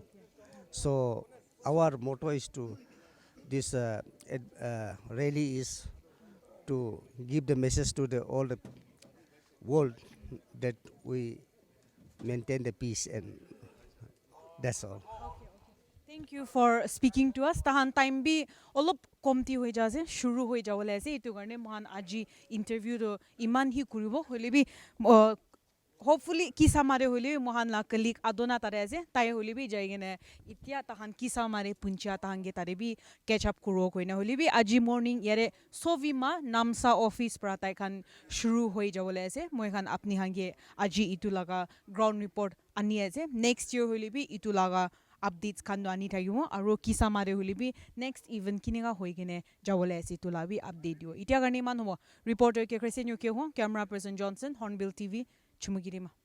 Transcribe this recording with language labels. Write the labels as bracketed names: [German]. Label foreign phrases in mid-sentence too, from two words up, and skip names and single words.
[English] So our motto is to this rally is to give the message to the all the world that we maintain the peace, and that's all. Thank you for speaking to us. [Naga Pidgin] Tahan time bi olop komti hoi jaase shuru hoi jawole ase etu karne mohan aji interview do iman hi kuribo hole bi hopefully kisa mare hole mohan la colleague adona tare ase tai hole bi jaigene itia tahan kisa mare puncha tahange tare bi [English] catch up [Naga Pidgin] kuro koina hole bi aji morning yare sovima namsa office pra tai khan shuru hoi jawole ase moi khan apni hange aji itu laga [English] ground report [Naga Pidgin] ani ase [English] next year [Naga Pidgin] hole bi itu laga updates khan do ani thagibo aro kisa mare hole bi [English] next event [Naga Pidgin] kiniga hoigene jawole ase itu labi update dio itia karne man hobo reporter ke Christian Yuke ho [English] camera person [Naga Pidgin] Johnson Hornbill TV Chumugirima.